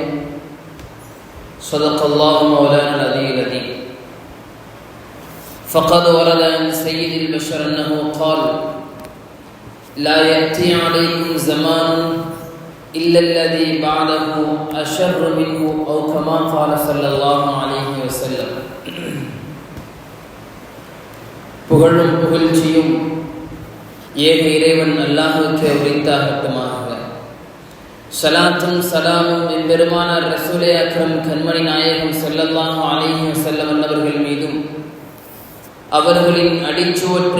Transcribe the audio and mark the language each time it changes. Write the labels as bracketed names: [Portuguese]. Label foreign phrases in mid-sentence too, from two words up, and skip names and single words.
[Arabic] صدق الله مولانا العلي العظيم. فقد ورد عن سيد البشر أنه قال: لا يأتي عليكم زمان إلا الذي بعده أشر منه، أو كما قال صلى الله عليه وسلم. [Tamil] புகழும் புகழ்ச்சியும் ஏக இறைவன் அல்லாஹ்வுக்கே உரித்தாகட்டுமாக. ஸலாத்தும் ஸலாமும் எம்பெருமானார் ரசூலே அக்ரம் கண்மணி நாயகம் [Arabic] صلى الله عليه وسلم [Tamil] அவர்கள் மீதும், அவர்களின் அடிச்சுவற்றை